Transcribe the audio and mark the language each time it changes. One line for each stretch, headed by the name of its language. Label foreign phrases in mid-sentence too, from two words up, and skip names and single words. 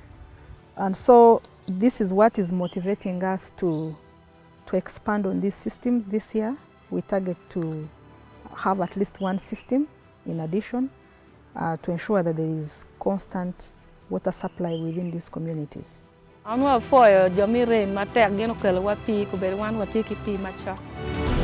English: And so this is what is motivating us to expand on these systems this year. We target to have at least 1 system in addition to ensure that there is constant water supply within these communities.
Acoli: An wa foyo jo mi ren matek gin okelo wa pi ku bedo wan watiki pi machon.